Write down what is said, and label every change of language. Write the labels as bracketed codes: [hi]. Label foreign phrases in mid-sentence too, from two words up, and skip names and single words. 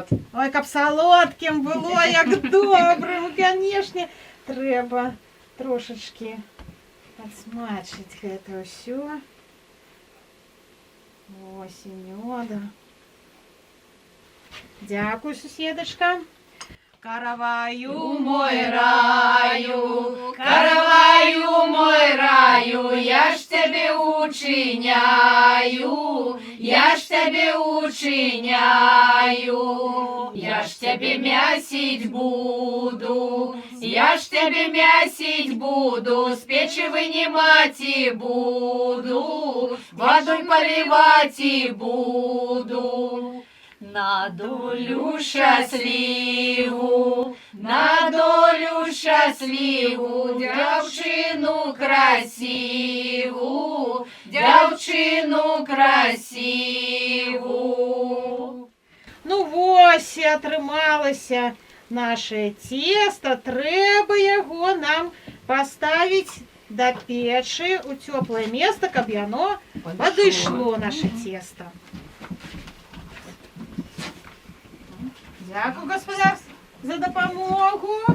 [be] Ой, каб салодкім было, як добрым, канешне, трэба трошачкі падсмачыць гэта ўсё. Ось і мёда. Дзякуй, суседачка. [uk] Караваю мой раю, караваю мой раю, [ru] я ж тебе учиняю, я ж тебе учиняю, я ж тебе мясить буду, я ж тебе мясить буду, с печи вынимать и буду, водой поливать и буду. [uk] На долю щасливу, на долю щасливу, дівчину красиву, дівчину красиву. [be] Ну вось і атрымалася [ru] наше цесто. [be] Трэба яго нам паставіць да печы ў цёплае место, каб яно падышло [ru] наше цесто. [be] Дякую, гаспадар, за дапамогу.